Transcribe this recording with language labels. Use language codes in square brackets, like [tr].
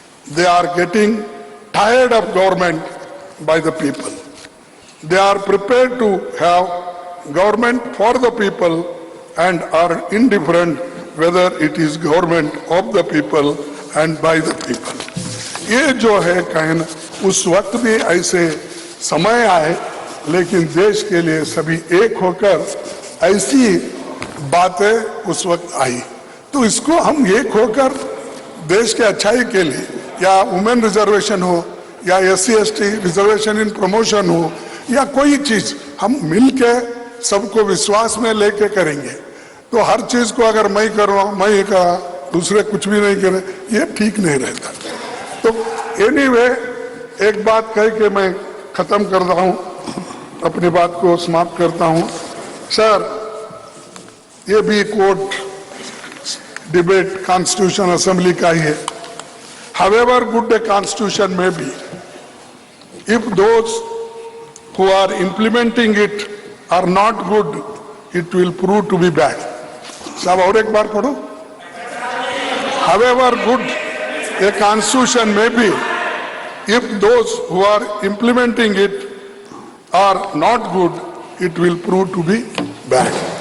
[en] They are getting tired of government by the people. They are prepared to have government for the people and are indifferent whether it is government of the people and by the people. [hi] ये जो है कहना, उस वक्त भी ऐसे समय आए, लेकिन देश के लिए सभी एक होकर ऐसी बातें उस वक्त आई। तो इसको हम एक होकर देश के अच्छाई के लिए, या वुमेन रिजर्वेशन हो, या SC/ST रिजर्वेशन इन प्रमोशन हो, या कोई चीज, हम मिलके सबको विश्वास में लेके करेंगे। तो हर चीज को अगर मैं कर रहा हूं, मैं ये कहा, दूसरे कुछ भी नहीं करे, ये ठीक नहीं रहता। तो एनीवे, एक बात कह के मैं खत्म कर रहा हूं, अपनी बात को समाप्त करता हूं। सर, ये भी कोर्ट डिबेट कॉन्स्टिट्यूशन असेंबली का ही है। [en] However good a constitution may be, if those who are implementing it are not good, it will prove to be bad. [hi] साहब और एक बार पढ़ो। [en] However good a constitution may be, if those who are implementing it are not good, it will prove to be bad.